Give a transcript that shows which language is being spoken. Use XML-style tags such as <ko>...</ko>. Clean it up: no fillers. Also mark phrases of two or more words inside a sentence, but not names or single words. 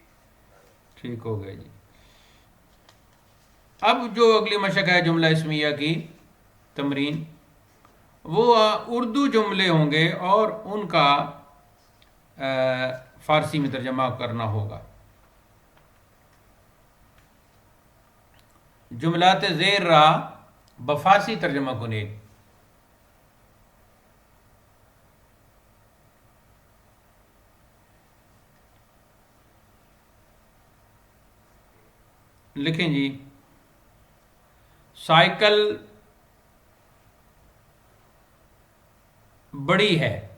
<ur>ٹھیک ہو گیا جی. اب جو اگلی مشق ہے جملہ اسمیہ کی تمرین، وہ اردو جملے ہوں گے اور ان کا فارسی میں ترجمہ کرنا ہوگا.</ur> <fa>جملات زیر را بفارسی ترجمہ کنید.</fa> <ur>لکھیں جی سائیکل بڑی ہے.</ur>